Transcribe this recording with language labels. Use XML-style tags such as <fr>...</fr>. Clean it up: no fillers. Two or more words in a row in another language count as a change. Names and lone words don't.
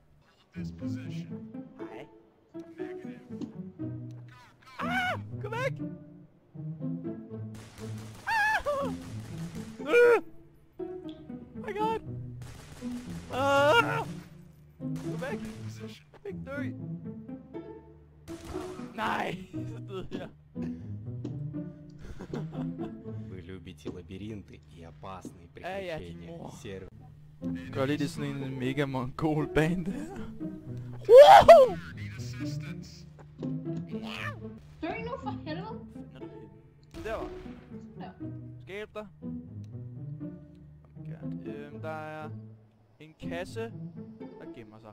<da>Nej. Gå væk.</da> <en>My god.</en> <da>Gå væk. Ikke dø. Nej, så døde jeg.</da> <ru>Вы любите лабиринты и опасные я приключения. Тимур. Сервер.</ru> <da>Gør lige det sådan en mega mongol band der. Woohoo! Dø nu for helvede. Der var. Der. Skal jeg hjælpe dig? Der er en kasse, der gemmer sig.</da>